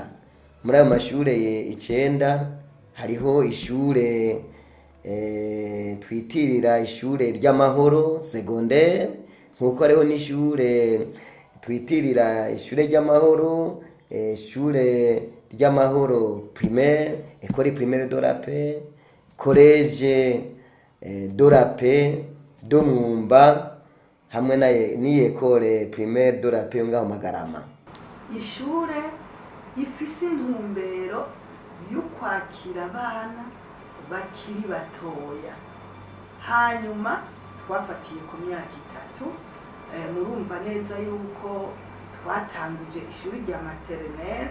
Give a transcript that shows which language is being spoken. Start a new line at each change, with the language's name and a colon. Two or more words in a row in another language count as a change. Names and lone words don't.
Rundi: Muri ayo mashure 9 hariho ishure twitirira ishure ry'amahoro secondaire nkuko hariho n'ishure twitirira ishure ry'amahoro ishure ry'amahoro
French: primaire école primaire de la paix collège de la paix
Rundi: do Mwumba hamwe ni
French: école primaire de la paix
Rundi: ngaho Magarama. Ishure ifise intumbero yo kwakira abana bakiri batoya hanyuma twafatiye ku myaka 3 murumva neza yuko twatanguje ishuri rya maternelle